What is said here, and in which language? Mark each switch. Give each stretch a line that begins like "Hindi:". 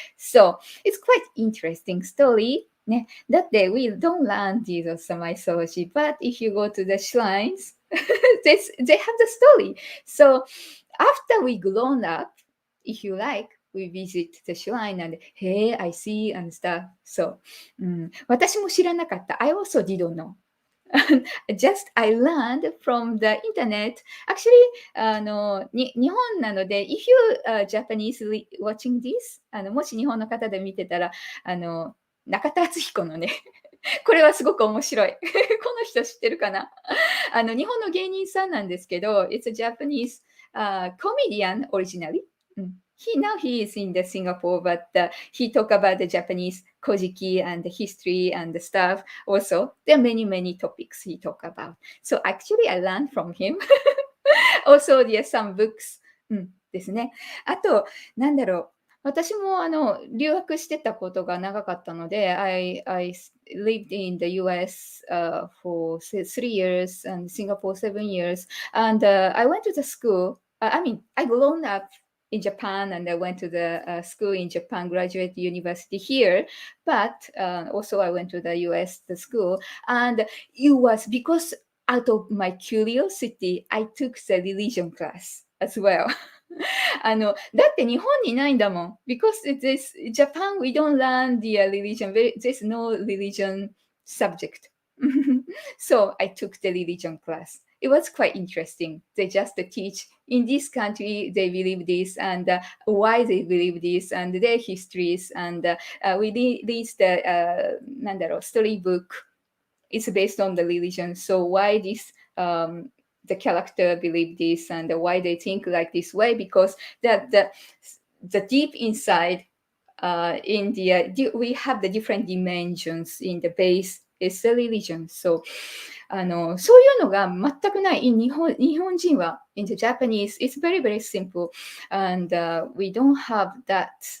English: So it's quite interesting story. That day we don't learn Jesus mythology, but if you go to the shrines, they have the story. So after we grown up, if you like, we visit the shrine and hey, I see and stuff.
Japanese: So 私も知らなかった。
English: I also didn't know. Just I learned from the internet.
Japanese: Actually, 日本なので、
English: if you Japanese watching this,
Japanese: もし日本の方で見てたら、中田敦彦のね、これはすごく面白い。この人知ってるかな日本の芸人さんなんですけど、
English: It's a Japanese comedian originally. He is in the Singapore, but he talk about the Japanese kojiki and the history and the stuff. Also, there are many topics he talk about. So actually, I learned from him. Also, there are some books.
Japanese: ですね。あと、なんだろう。私も留学してたことが長かったので、
English: I lived in the US for 3 years and Singapore 7 years. And I went to the school. I mean, I grown up in Japan and I went to the school in Japan, graduate university here. But also I went to the US the school. And it was because out of my curiosity, I took the religion class as well.
Japanese: だって日本にないんだもん。
English: Because this Japan, we don't learn the religion. There's no religion subject. So I took the religion class. It was quite interesting. They just teach in this country they believe this and why they believe this and their histories and we read the
Japanese: なんだろう
English: storybook. It's based on the religion. So why this the character believe this and why they think like this way because the deep inside in the we have the different dimensions in the base is the religion.
Japanese: So そういうのが全くない。日本人は
English: in the Japanese, it's very simple and we don't have that.